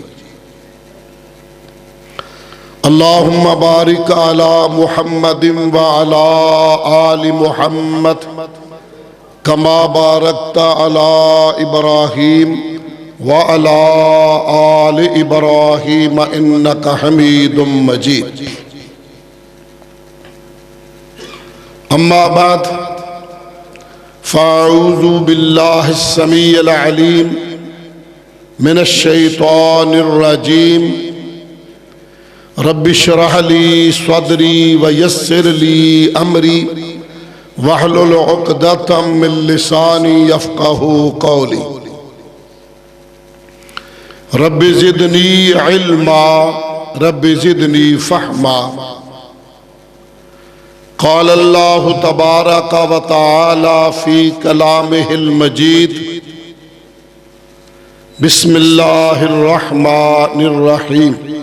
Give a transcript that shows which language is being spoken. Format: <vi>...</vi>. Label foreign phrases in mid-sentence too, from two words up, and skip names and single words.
<ar>اللهم بارك على محمد وعلى آل محمد كما باركت على إبراهيم وعلى آل إبراهيم إنك حميد مجيد. أما بعد فأعوذ بالله السميع العليم من الشيطان الرجيم. رب اشرح لي صدري ويسر لي أمري واحلل عقدة من لساني يفقهوا قولي. رب زدني علما رب زدني فهما. قال الله تبارك وتعالى في كلامه المجيد بسم الله الرحمن الرحيم.</ar>